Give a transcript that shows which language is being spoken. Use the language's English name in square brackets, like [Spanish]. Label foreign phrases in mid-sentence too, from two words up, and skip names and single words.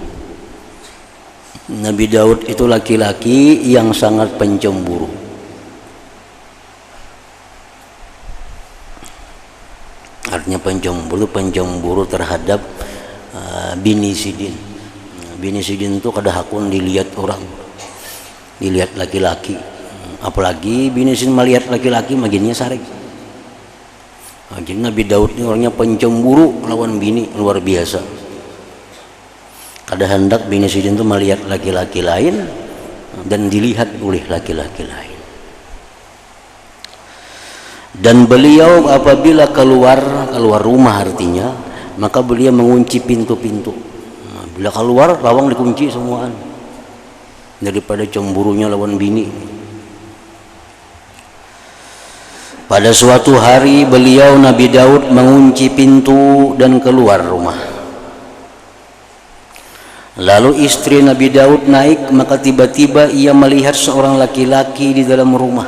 [Indonesian] Nabi Daud itu laki-laki yang sangat pencemburu. Artinya pencemburu terhadap bini sidin. [Banjar] Bini sidin itu kada hakun dilihat orang, dilihat laki-laki. Apalagi bini sidin melihat laki-laki maginnya sarik. [Indonesian] Jadi Nabi Daud ini orangnya pencemburu lawan bini luar biasa. [Banjar] Kada hendak bini sidin itu melihat laki-laki lain dan dilihat oleh laki-laki lain. [Indonesian] Dan beliau apabila keluar rumah artinya, maka beliau mengunci pintu-pintu. [Banjar] Nah, bila keluar lawang dikunci semuaan daripada cemburunya lawan bini. [Indonesian] Pada suatu hari beliau Nabi Daud mengunci pintu dan keluar rumah. Lalu istri Nabi Daud naik, maka tiba-tiba ia melihat seorang laki-laki di dalam rumah.